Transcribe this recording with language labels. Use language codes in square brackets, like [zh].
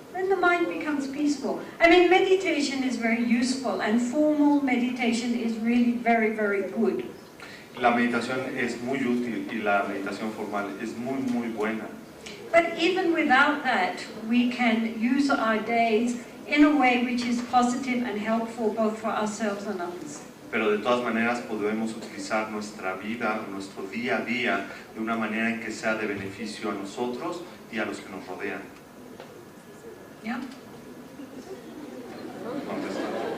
[en] Then the mind becomes peaceful. I mean, meditation is very useful, and formal meditation is really very, very good. [es] La meditación es muy útil y la meditación formal es muy, muy buena. [en] But even without that, we can use our days in a way which is positive and helpful both for ourselves and others. [es] Pero de todas maneras podemos utilizar nuestra vida, nuestro día a día, de una manera en que sea de beneficio a nosotros y a los que nos rodean. [en] Yeah? [es] Contestar.